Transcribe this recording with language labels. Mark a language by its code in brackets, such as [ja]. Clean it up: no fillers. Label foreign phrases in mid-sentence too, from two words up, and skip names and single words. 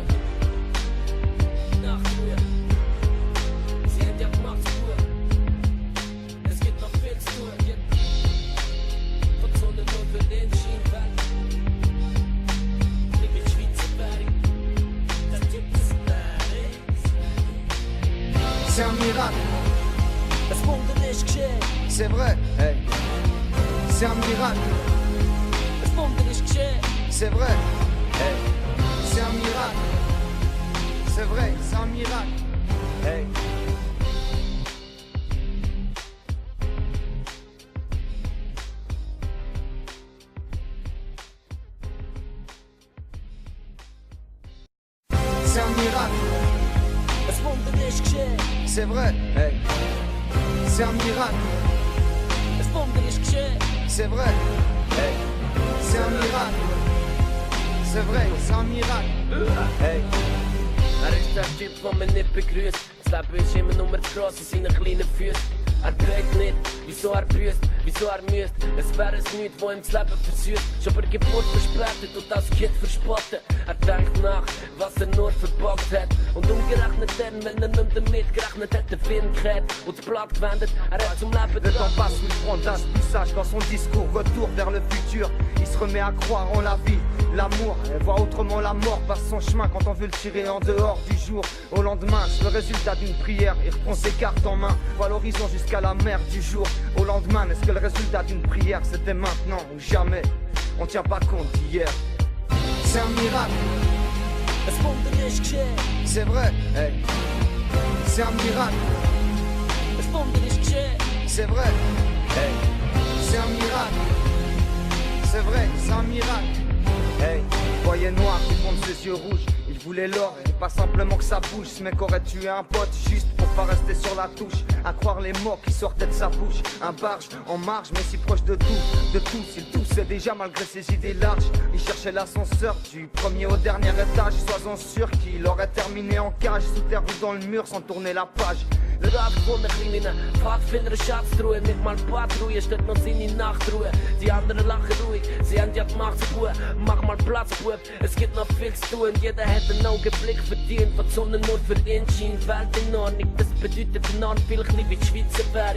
[de] Nachtruhe. Sie hat ja gemacht Ruhe. Es gibt noch viel zu tun. Von Sonne nur für den Schienenwald. Nicht mit Schweizer Währung. Das gibt es [fr] C'est un miracle. [de] Das Wunder ist geschehen. [fr] C'est vrai, hey. C'est un miracle. [de] Das Wunder ist geschehen. [fr] C'est vrai, hey. C'est un miracle. C'est vrai, c'est un miracle. Hey. C'est un miracle. [de] Das Wunder ist geschehen. [fr] C'est vrai, hey. C'est un miracle. [de] Das Wunder ist geschehen. [fr] C'est vrai, hey. C'est un miracle. C'est vrai, c'est un miracle. Hey. [de] Ist der Typ, der mich nicht begrüßt. Das Leben ist immer nur zu gross in seinen kleinen Füßen. Trägt nicht, wieso büßt, wieso müsst. Es wäre es nichts, wo ihm das Leben versüßt. Schon bei Geburt verspätet und das Kind verspottet. Denkt nach, was nur verbockt hat. Und umgerechnet dann, wenn nicht damit gerechnet hat, der Wind kehrt und das Blatt gewendet. Hat zum Leben [fr] Le temps passe, il prend d'âge plus sage dans son discours. Retour vers le futur, il se remet à croire en la vie, l'amour. Elle voit autrement la mort passe son chemin quand on veut le tirer en dehors du jour. Au lendemain, c'est le résultat d'une prière. Il reprend ses cartes en main, voit l'horizon jusqu'à la mer du jour. Au lendemain, est-ce que le résultat d'une prière c'était maintenant ou jamais? On tient pas compte d'hier. C'est un miracle. [de] Das Wunder ist geschehen. [fr] C'est vrai, hey. C'est un miracle. [de] Das Wunder ist geschehen. [fr] C'est vrai, hey. C'est un miracle. C'est vrai, c'est un miracle. Hey, voyait noir qui fond de ses yeux rouges. Il voulait l'or et pas simplement que ça bouge. Ce mec aurait tué un pote juste pour pas rester sur la touche. À croire les mots qui sortaient de sa bouche. Un barge en marge mais si proche de tout. De tous, il toussait déjà malgré ses idées larges. Il cherchait l'ascenseur du premier au dernier étage. Sois-en sûr qu'il aurait terminé en cage. Sous terre ou dans le mur sans tourner la page. [de] Le Rat von der kleinen Pfadfinder Schatztruhe. Nicht mal Patrouille, steht noch seine Nachtruhe. Die anderen lachen ruhig, sie haben ja die Macht zu tun. Mach mal Platz, Bub, es gibt noch viel zu tun. Jeder hat einen Augenblick verdient, von Sonne nur für ihn scheint. Welt in Ordnung, das bedeutet enorm viel, ein bisschen wie die Schweizer Währung.